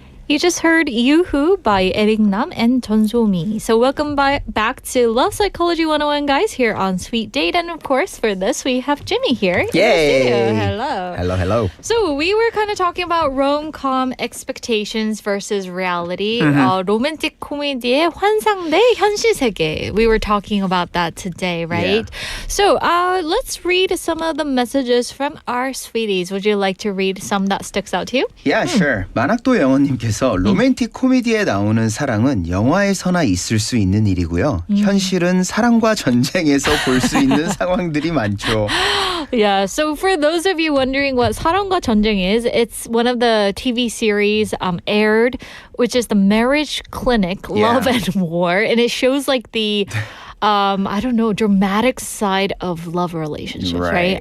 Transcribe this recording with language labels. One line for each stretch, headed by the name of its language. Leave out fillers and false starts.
English: You just heard Yoo-Hoo by Eric Nam and 전소미. So welcome back to Love Psychology 101, guys, here on Sweet Date. And of course, for this, we have Jimmy here. Yay! Hello. Hello, hello. So we were kind of talking about rom-com expectations versus reality.
Korean: 로맨틱 코미디의 환상 대 현실 세계.
English: We were talking about that today, right? Yeah. So let's read some of the messages from our sweeties. Would you like to read some that sticks out to you? Yeah, sure.
Korean: 만학도 영어님께서 로맨틱 코미디에 나오는 사랑은 영화에서나 있을 수 있는 일이고요. 현실은 사랑과 전쟁에서 볼 수 있는 상황들이 많죠.
English: Yeah, so for those of you wondering what 사랑과 전쟁 is, it's one of the TV series aired, which is the Marriage Clinic, Love and War. And it shows like the... I don't know, dramatic side of love relationships, right?